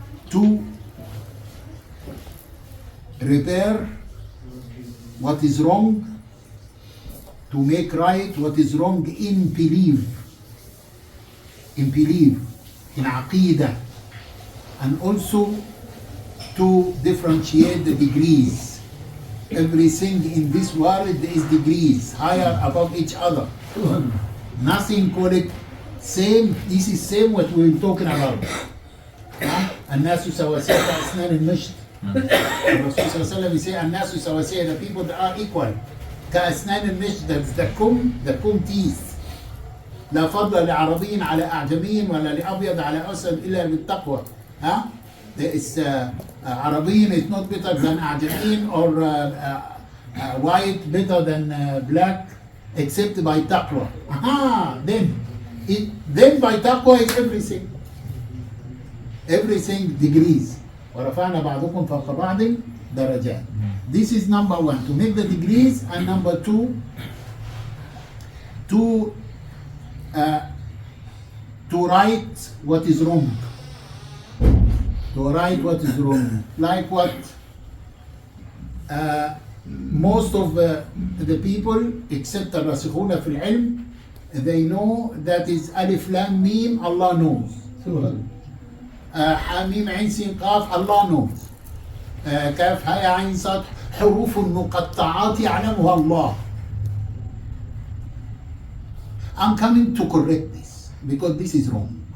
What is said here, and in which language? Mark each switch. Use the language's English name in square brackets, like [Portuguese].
[English] To repair what is wrong, to make right what is wrong in belief, in aqidah, and also to differentiate the degrees. Everything in this world is degrees, higher above each other. Nothing call it same. This is same what we're talking about. [Arabic] الناس سواسية كأسنان المشط. الرسول صلى الله عليه وسلم يقول الناس سواسية, [English] the people that are equal [Arabic] كأسنان المشط, [English] that's the kum teeth. [Arabic] لا فضل لعربي على أعجمي ولا لأبيض على أسود إلا بالتقوى. [English] There is Arabian is not better than Ajamian or white better than black except by taqwa. Then by taqwa is everything. Everything degrees. [Arabic] وَرَفَعْنَا بَعْضُكُمْ فَوْقَ بَعْضٍ دَرَجَاتٍ. [English] This is number one, to make the degrees, and number two, to right what is wrong. To right what is wrong. Like what most of the people, except the Rasikhuna fil Ilm, they know that is Alif Lam Mim, Allah knows. [Arabic] حميم عين سين قاف الله [English] knows. [Arabic] كاف هاء عين صاد حروف المقطعات يعلمها الله. [English] I'm coming to correct this because this is wrong.